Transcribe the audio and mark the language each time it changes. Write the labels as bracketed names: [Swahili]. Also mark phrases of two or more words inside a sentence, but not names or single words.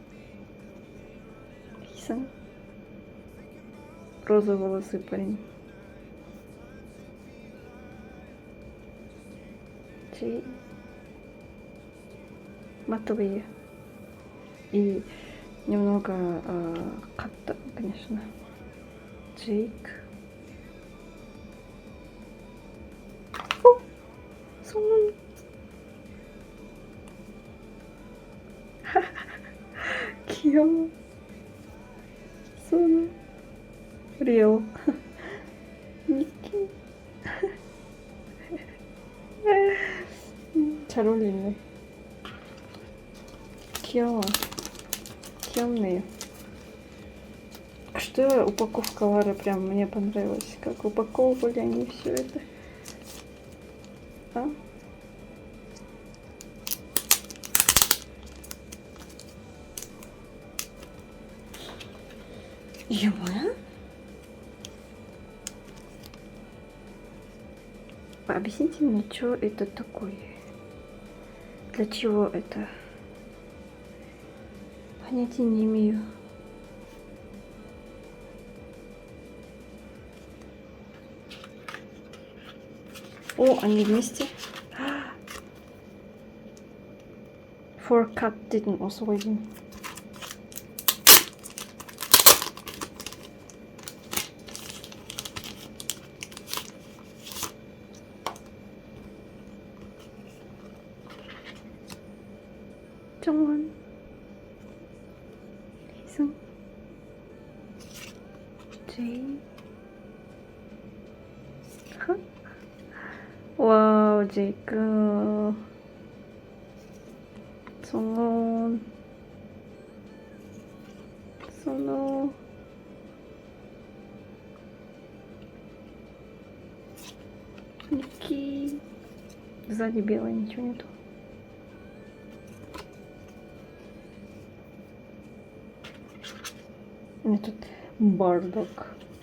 [Russian] Хисан. Розовые волосы парень. Джей. Матовые. И немного как-то, конечно. Джейк. [Korean] 손. 귀여워. 손. 리오. 니키. 잘 어울리네. 귀여워. 귀엽네요. [Russian] Что упаковка Лары прям мне понравилась. Как упаковывали они все это. А? [Korean] 이게 뭐야? [Russian] Объясните мне, что это такое? Для чего это? Понятия не имею. О, они вместе. For cut didn't also waiting. [Korean] 정원. 희승. 제이. 와우, 제이크. 성원. 선호. [Russian] Ники. Сзади белое, ничего нету. Нет, тут бардак.